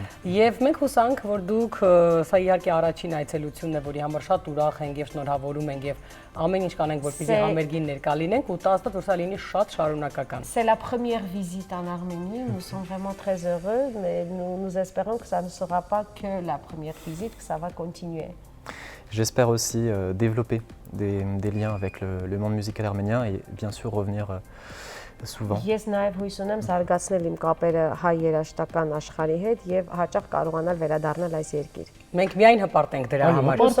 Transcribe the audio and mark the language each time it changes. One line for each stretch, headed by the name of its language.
Armenian: Եվ մենք հուսանք, որ դուք սա իհարկե առաջին այցելությունն է, որի համար շատ ուրախ ենք եւ շնորհավորում ենք եւ ամեն ինչ կանենք, որպեսզի համերգին ներկա լինենք ու տասը որ սա լինի շատ շարունակական։
French: C'est la première visite en Arménie, nous sommes vraiment très heureux, mais nous espérons que ça ne sera pas que la première visite, que ça va continuer. J'espère aussi développer des liens avec le monde musical arménien et bien sûr revenir souvent.
Armenian: Ես նաև հույս ունեմ զարգացնել իմ կապերը հայ երաժշտական աշխարհի հետ եւ հաճախ կարողանալ վերադառնալ այս երկիր։ Մենք միայն հպարտ ենք դրա համար։